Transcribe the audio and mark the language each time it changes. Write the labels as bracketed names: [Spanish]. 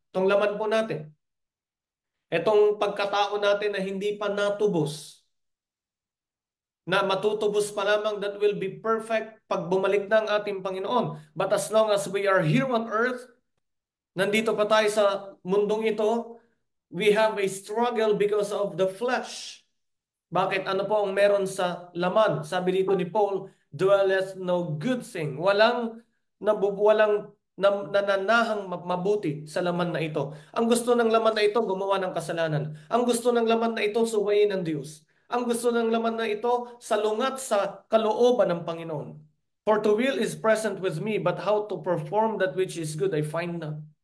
[Filipino] Itong laman po natin. Itong pagkatao natin na hindi pa natubos, na matutubos pa lamang, that will be perfect pag bumalik na ang ating Panginoon. [English] But as long as we are here on earth, nandito pa tayo sa mundong ito, we have a struggle because of the flesh. [Filipino] Bakit? Ano po ang meron sa laman? Sabi dito ni Paul, dwelleth no good thing. Walang nananahang mabuti sa laman na ito. Ang gusto ng laman na ito, gumawa ng kasalanan. Ang gusto ng laman na ito, suwayin ng Diyos. Ang gusto ng laman na ito, salungat sa kalooban ng Panginoon. [English] For to will is present with me, but how to perform that which is good I find not.